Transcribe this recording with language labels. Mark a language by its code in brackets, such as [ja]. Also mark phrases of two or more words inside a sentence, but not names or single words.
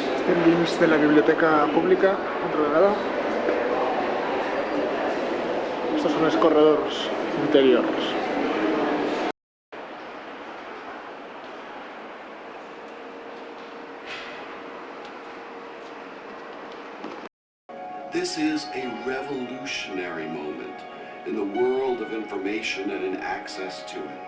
[ca] Estem dins de la biblioteca pública, enredada. Estos són els corredors interiors. [en] This is a revolutionary moment in the world of information and in access to it.